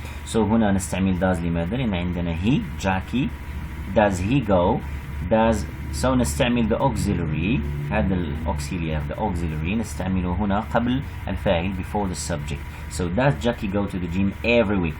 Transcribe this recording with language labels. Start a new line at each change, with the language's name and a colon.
English: So
Arabic: هنا نستعمل does لماذا؟ لأن عندنا he Jackie.
English: Does he go? Does so نستعمل the auxiliary.
Arabic: هذا
English: the auxiliary
Arabic: نستعمله هنا قبل الفاعل
English: before the subject. So does Jackie go to the gym every week?